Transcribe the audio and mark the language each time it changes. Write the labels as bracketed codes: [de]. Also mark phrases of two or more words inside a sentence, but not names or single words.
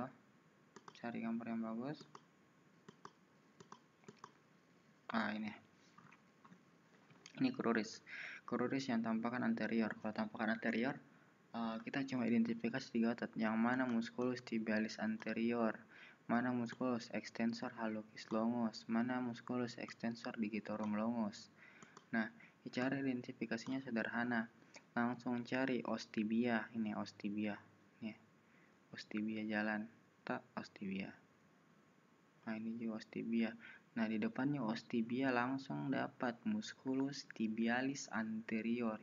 [id] Cari gambar yang bagus. Ini cruris. Cruris yang tampakan anterior. Kalau tampakan anterior, kita cuma identifikasi 3 otot. Yang mana musculus tibialis anterior, mana musculus extensor hallucis longus, mana musculus extensor digitorum longus. Nah, cara identifikasinya sederhana. Langsung cari os tibia. Ini os tibia. Nih, os tibia jalan. Tak, os tibia. Nah, ini juga os tibia. Nah, di depannya os tibia langsung dapat musculus tibialis anterior.